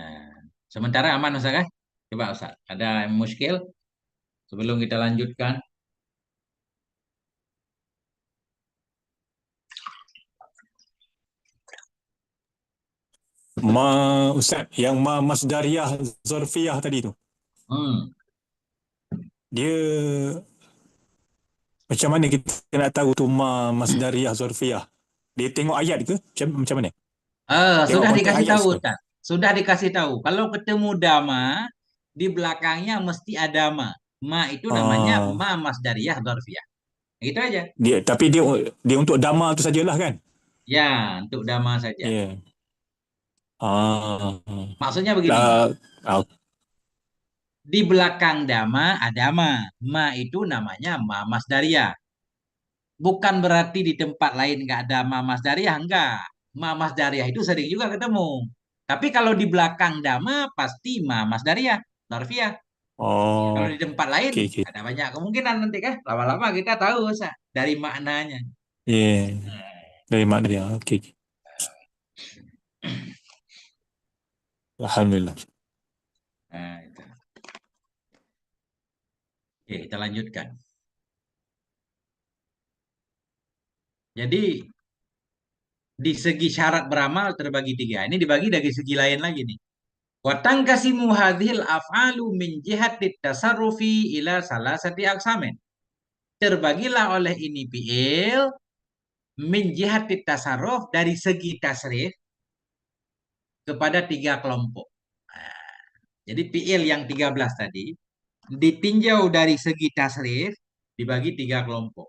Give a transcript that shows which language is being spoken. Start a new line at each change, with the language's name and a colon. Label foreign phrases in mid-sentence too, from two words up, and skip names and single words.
Indonesian: Sementara aman Ustaz kah? Coba Ustaz, ada yang muskil sebelum kita lanjutkan?
Malay: Ustaz, yang
Arabic: مصدرية ظرفية
Malay: tadi tu, Hmm. dia macam mana kita nak tahu tu
Arabic: مصدرية ظرفية?
Malay: Dia tengok ayat ke? Macam mana? Tengok
Indonesian: Sudah
Malay: konteks
Indonesian: dikasih
Malay: ayat
Indonesian: tahu
Malay: ke?
Indonesian: Ustaz. Sudah dikasih tahu. Kalau ketemu dama, di belakangnya mesti ada ma. Ma itu namanya Ah,
Arabic: ما مصدرية ظرفية.
Indonesian: Gitu aja.
Malay: tapi dia untuk dama tu sajalah kan?
Indonesian: Ya, untuk dama saja. Ya. Yeah. Ah. Maksudnya begini, Ah, ah, di belakang dama ada ma. Ma itu namanya
Arabic: ما مصدرية.
Indonesian: Bukan berarti di tempat lain nggak ada
Arabic: ما مصدرية,
Indonesian: enggak.
Arabic: ما مصدرية
Indonesian: itu sering juga ketemu. Tapi kalau di belakang dama pasti
Arabic: ما مصدرية، ظرفية.
Indonesian: Kalau oh, di tempat lain
Malay: okey okey.
Indonesian: ada banyak kemungkinan nanti kan. Lama-lama kita tahu Sa, dari maknanya.
Malay: Ya, yeah. Dari makna dia. Okey okey. Alhamdulillah.
Indonesian: Nah, itu. Oke, kita lanjutkan. Jadi di segi syarat beramal terbagi 3. Ini dibagi dari segi lain lagi nih.
Arabic: وتنقسم هذه الأفعال من جهة التصرف إلى ثلاثة أقسام.
Indonesian: Terbagilah oleh ini
Arabic: فعل من جهة التصرف
Indonesian: dari segi tasrif kepada 3 kelompok. Nah, jadi fi'il yang 13 tadi ditinjau dari segi tasrif dibagi 3 kelompok.